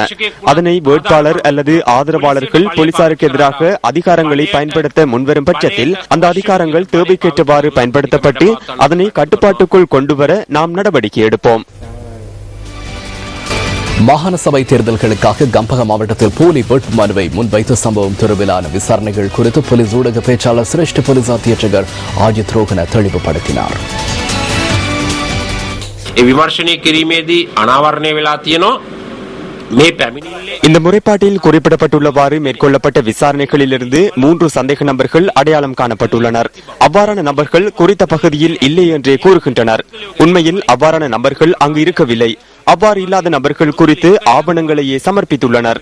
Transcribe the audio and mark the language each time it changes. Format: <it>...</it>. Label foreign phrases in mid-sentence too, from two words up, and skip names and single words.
<ta>அதனை வேட்பாளர் அல்லது ஆதரவாளர்கள் போலீசாருக்கு எதிராக அதிகாரங்களை பயன்படுத்த முன்வரும் பட்சத்தில் அந்த அதிகாரங்கள் தேவைக்கேற்றவாறு பயன்படுத்தப்பட்டு அதனை கட்டுப்பாட்டுக்குள் கொண்டுவர நாம் நடவடிக்கை எடுப்போம். மாகாண சபை தேர்தல்களுக்காக கம்பக மாவட்டத்தில் போலி வேட்புமனுவை முன்வைத்த சம்பவம் தொடர்பிலான விசாரணைகள் குறித்து போலீஸ் ஊடக பேச்சாளர் சிரேஷ்ட போலீஸ் அத்தியட்சகர் அஜித் ரோஹன தெளிவுபடுத்தினார்.</ta> <si>විමර්ශනය කිරීමේදී අනාවරණය වෙලා තියෙනවා.</si> <ta>இந்த முறைப்பாட்டில் குறிப்பிடப்பட்டுள்ளவாறு மேற்கொள்ளப்பட்ட விசாரணைகளிலிருந்து 3 சந்தேக நபர்கள் அடையாளம் காணப்பட்டுள்ளனர். அவ்வாறான நபர்கள் குறித்த பகுதியில் இல்லை என்றே கூறுகின்றனர். உண்மையில் அவ்வாறான நபர்கள் அங்கு இருக்கவில்லை. அவ்வாறு இல்லாத நபர்கள் குறித்து ஆவணங்களையே சமர்ப்பித்துள்ளனர்.</ta>